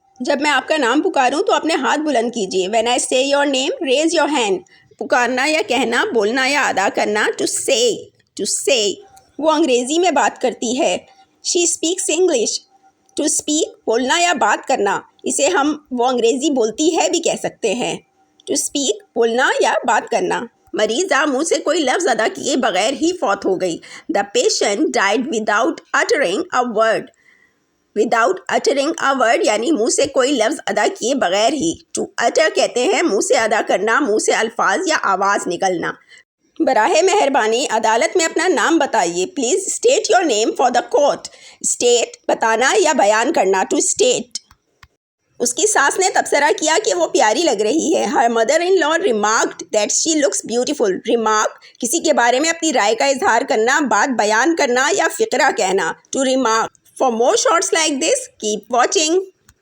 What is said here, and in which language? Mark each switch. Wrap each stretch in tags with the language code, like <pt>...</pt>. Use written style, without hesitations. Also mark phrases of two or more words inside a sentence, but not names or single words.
<ur>جب میں آپ کا نام پکاروں تو اپنے ہاتھ بلند کیجیے.</ur> <en>When I say your name, raise your hand.</en> <ur>پکارنا یا کہنا، بولنا یا ادا کرنا.</ur> <en>To say.</en> <ur>وہ انگریزی میں بات کرتی ہے.</ur> <en>She speaks English. To speak</en> <ur>بولنا یا بات کرنا. اسے ہم وہ انگریزی بولتی ہے بھی کہہ سکتے ہیں.</ur> <en>To speak</en> <ur>بولنا یا بات کرنا. مریضہ منہ سے کوئی لفظ ادا کیے بغیر ہی فوت ہو گئی.</ur> <en>The patient died without uttering a word. Without uttering a word</en> <ur>یعنی منہ سے کوئی لفظ ادا کیے بغیر ہی.</ur> <en>To utter</en> <ur>کہتے ہیں منہ سے ادا کرنا، منہ سے الفاظ یا آواز نکلنا. براہ مہربانی عدالت میں اپنا نام بتائیے.</ur> <en>Please state your name for the court.</en> <ur>State بتانا یا بیان کرنا.</ur> <en>To state.</en> <ur>اس کی ساس نے تبصرہ کیا کہ وہ پیاری لگ رہی ہے.</ur> <en>Her mother-in-law remarked that she looks beautiful.</en> <ur>Remark کسی کے بارے میں اپنی رائے کا اظہار کرنا، بات بیان کرنا یا فقرہ کہنا.</ur> <en>To remark. For more shorts like this, keep watching.</en>